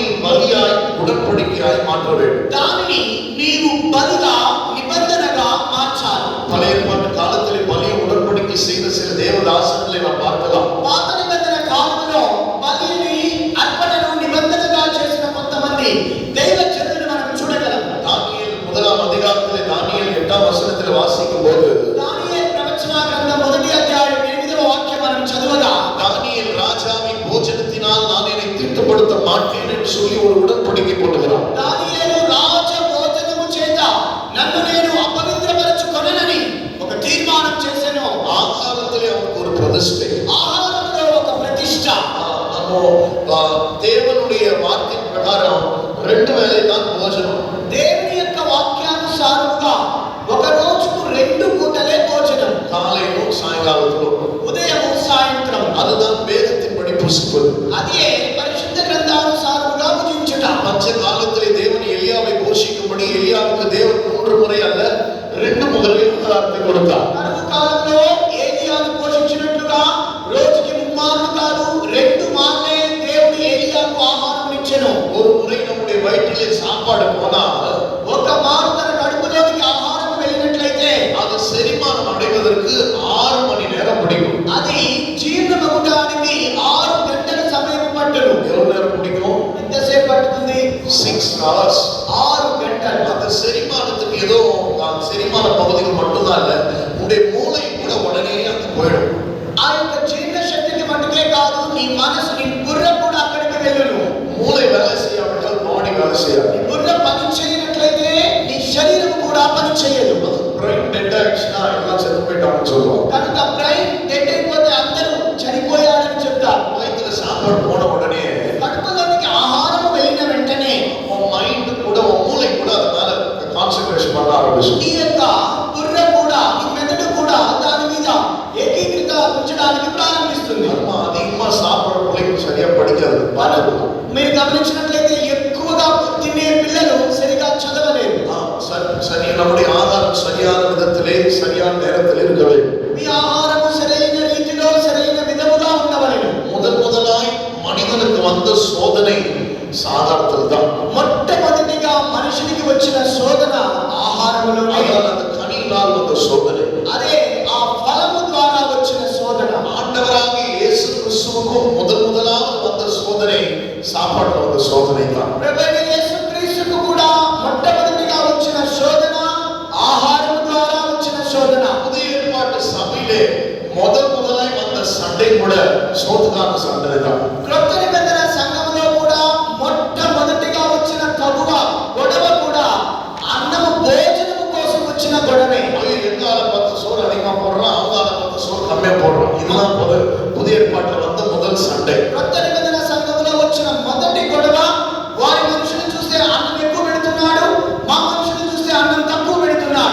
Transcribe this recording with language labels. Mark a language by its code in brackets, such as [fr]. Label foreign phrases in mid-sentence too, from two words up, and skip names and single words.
[ta] பலியாய் உடன்படிக்கையாய் மாற்ற வேண்டும். [te] దానిని నీవు బలిగా నిబంధనగా మార్చాలి. [ta] பழைய ஏற்பாட்டு காலத்தில் பலியை உடன்படிக்கை செய்த சில தேவதாசர்களை நாம் பார்க்கலாம். [te] పాత నిబంధన కాలంలో బలిని అర్పణను నిబంధనగా చేసిన కొంతమంది దైవ జనులను మనం చూడగలం. [ta] தானிయేல் 1ஆம் அதிகாரத்தில் தானிయేல் 8ஆம் வசனத்தில் வாசிக்கும் போது [te] దానియేలు ప్రవచన గ్రంథం 1వ అధ్యాయం 8వ వాక్యం మనం చదవగా [ta] தானிయేல் ராஜாவின் போஜனத்தினால் நான் என்னை தீட்டுப்படுத்த மாட்டேன் என்று சொல்லி ஒரு உடன்படிக்கை போடுகிறான். [te] దానియేలు రాజ భోజనము చేత నన్ను నేను అపవిత్రపరచుకొననని ఒక తీర్మానం చేసెను. [ta] ஆகாரத்திலே அவனுக்கு ஒரு பிரதிஷ்டை, [te] ఆహారంలో ఒక ప్రతిష్ట. [ta] தேவனுடைய வார்த்தையின் பிரகாரம் 2 வேளை தான் భోజనం. [te] దేవుని యొక్క వాక్యానుసారముగా ఒక రోజుకు 2 పూటలే భోజనం, [ta] காலையிலும் சாயங்காலத்திலும். [te] ఉదయం సాయంత్రం. [ta] அதுதான் வேதத்தின்படி புசிப்பது. [te] అదే పరిశుద్ధ గ్రంథానుసారముగా భుజించుట. [ta] மற்ற காலத்திலே தேவன் எலியாவை போஷிக்கும்படி எலியாவுக்கு தேவன் 3 முறை அல்ல 2 முறையில் ஆகாரத்தை கொடுத்தார். [te] కరువు కాలంలో ఏలియాను పోషించినట్లుగా రోజుకి 3 మార్లు కాదు 2 మార్లే దేవుడు ఏలియాకు ఆహారం ఇచ్చెను. [ta] ஒரு முறை நம்முடைய வயிற்றிலே சாப்பாடு போனால் [te] ఒక మారు తన కడుపులోనికి ఆహారం వెళ్ళినట్లయితే [ta] அது செரிமானம் அடைவதற்கு 6 மணி நேரம் பிடிக்கும். [te] అది జీర్ణమగుటానికి 6 గంటల సమయం పట్టును. [ta] எவ்வளவு நேரம் பிடிக்கும்? [te] ఎంతసేపు పట్టుతుంది? [en] 6 hours. [te] 6 గంటలు. [ta] அந்த செரிமானத்துக்கு ஏதோ செரிமான பகுதிகள் மட்டும்தான் இல்ல, உன்னுடைய மூளை கூட உடனே அங்க போயிடும். [te] ఆ యొక్క జీర్ణ శక్తికి మట్టుకే కాదు, నీ మనసు, నీ బుర్ర కూడా అక్కడికి వెళ్ళును. [ta] மூளை வேலை செய்யாவிட்டால் பாடி வேலை செய்யாது. [te] నీ బుర్ర పని చేయనట్లయితే నీ శరీరం కూడా పని చేయదు. [en] brain dead [ta] ஆயிடுச்சுன்னா எல்லாம் செத்து போயிட்டாங்கன்னு சொல்லுவாங்க. [te] కనుక [en] brain dead [te] అయిపోతే అందరూ చనిపోయారని చెప్తారు. [ta] வயிற்றுல சாப்பாடு போன உடனே [te] కడుపులోనికి ఆహారం వెళ్ళిన వెంటనే [ta] உன் மைண்ட் கூட உன் மூளை கூட அதனால கான்சென்ட்ரேஷன் பண்ண ஆரம்பிச்சு. [te] నీ యొక్క బుర్ర కూడా, నీ మెదడు కూడా దాని మీద ఏకీకృత ఉంచడానికి ప్రారంభిస్తుంది. [ta] அதிகமா சாப்பிடுற பிள்ளைக்கு சரியா படிக்காது. [te] మీరు గమనించినట్లయితే ఎక్కువగా తినే పిల్లలు సరిగా చదవలేరు. [ta] சரி, நம்முடைய ஆகாரம் சரியான விதத்திலே சரியான நேரத்தில் இருக்க வேண்டும். [te] మీ ఆహారము సరైన రీతిలో సరైన విధముగా ఉండవలెను. [ta] முதலாய் மனிதனுக்கு வந்த சோதனை சாதாரணத்தில் தான். [te] మొట్టమొదటిగా మనిషికి వచ్చిన శోధన ఆహారములోనే. [ta] அந்த கனியினால் வந்த சோதனை, [te] అదే ఆ ఫలము ద్వారా వచ్చిన శోధన. [ta] ஆண்டவராகிய இயேசு கிறிஸ்துவுக்கும் முதலாவது வந்த சோதனை சாப்பாட்டுல வந்த சோதனை தான். [te] ప్రభువైన యేసుక్రీస్తుకు కూడా మొట్టమొదటిగా వచ్చిన శోధన ఆహారం ద్వారా వచ్చిన శోధన. [ta] புதிய ஏற்பாட்டு சபையிலே முதலாய் வந்த சண்டை கூட சோத்துக்கான சண்டை தான். [te] క్రొత్త నిబంధన సంఘములో కూడా మొట్టమొదటిగా వచ్చిన గొడవ కూడా అన్నము భోజనము కోసం వచ్చిన గొడవే. [ta] எங்கால 10 சோறு அதிகமா போடுறான், அவங்கால 10 சோறு கம்மியா போடுறான். இதுதான் புதிய ஏற்பாட்டுல வந்த முதல் சண்டை. [te] క్రొత్త నిబంధన సంఘములో వచ్చిన మొదటి గొడవ, వారి మనుషులు చూస్తే అన్నం ఎక్కువ పెడుతున్నాడు, మా మనుషులు చూస్తే అన్నం తక్కువ పెడుతున్నాడు.